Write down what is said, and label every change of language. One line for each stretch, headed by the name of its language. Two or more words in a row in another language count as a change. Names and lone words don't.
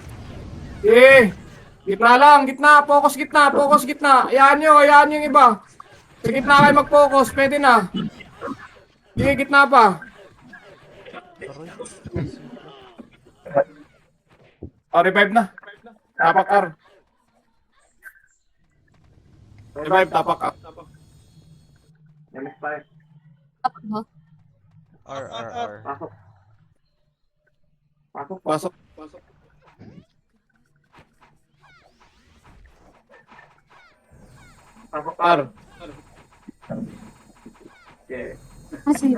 Filipino: Okay. Gitna lang, gitna. Focus gitna. Ayan yung iba. Sa gitna kayo mag-focus, pwede na. Sige, gitna pa. Revive na. Tapak R. Revive, tapak R. Tapak ba? R. Pasok. R. Ah, sige.